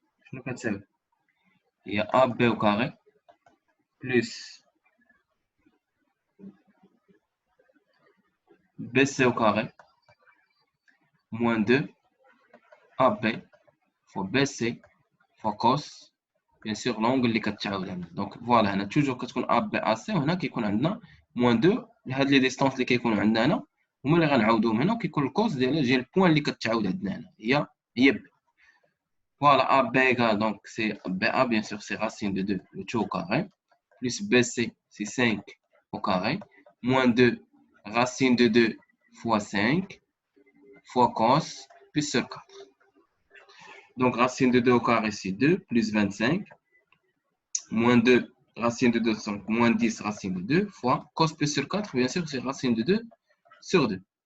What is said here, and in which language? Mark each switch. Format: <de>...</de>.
<ar>شنو كتساوي؟ هي</ar> <fr>AB au carré plus BC au carré moins 2 AB fois BC fois cos bien sûr l'angle</fr> <ar>اللي كتعاود عندنا. دونك فوالا هنا توجور كتكون AB AC وهنا كيكون عندنا moins 2 لهاد لي ديستونس اللي كيكونوا عندنا هنا هما اللي غنعاودوهم هنا وكيكون الكوس ديال البوان اللي كتعاود عندنا هنا هي B.</ar> <fr>Voilà, AB égale, donc c'est BA, bien sûr, c'est racine de 2, le tout au carré, plus BC, c'est 5 au carré, moins 2, racine de 2 fois 5, fois cos, plus sur 4. Donc, racine de 2 au carré, c'est 2, plus 25, moins 2, racine de 2, donc moins 10, racine de 2, fois cos plus sur 4, bien sûr, c'est racine de 2 sur 2.</fr>